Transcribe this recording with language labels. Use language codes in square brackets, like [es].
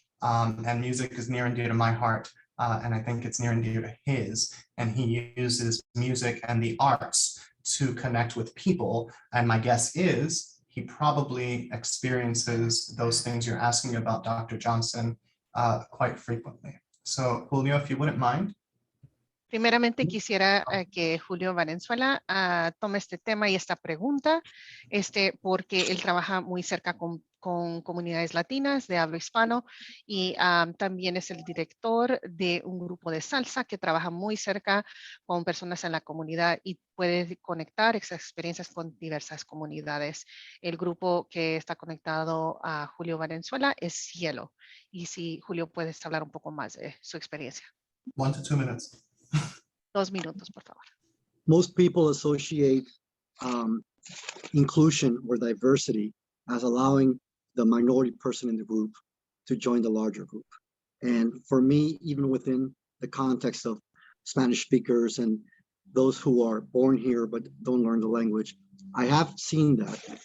[en] And music is near and dear to my heart. And I think it's near and dear to his. And he uses music and the arts to connect with people. And my guess is he probably experiences those things you're asking about, Dr. Johnson, quite frequently. So Julio, if you wouldn't mind. [es] Primeramente quisiera que Julio Valenzuela tome este tema y esta pregunta, porque él trabaja muy cerca con comunidades latinas de habla hispano y también es el director de un grupo de salsa que trabaja muy cerca con personas en la comunidad y puede conectar esas experiencias con diversas comunidades. El grupo que está conectado a Julio Valenzuela es CIELO. Y si Julio puedes hablar un poco más de su experiencia. [en] 1 to 2 minutes. [es] 2 minutos, por favor. [en] Most people associate inclusion or diversity as allowing the minority person in the group to join the larger group. And for me, even within the context of Spanish speakers and those who are born here but don't learn the language, I have seen that.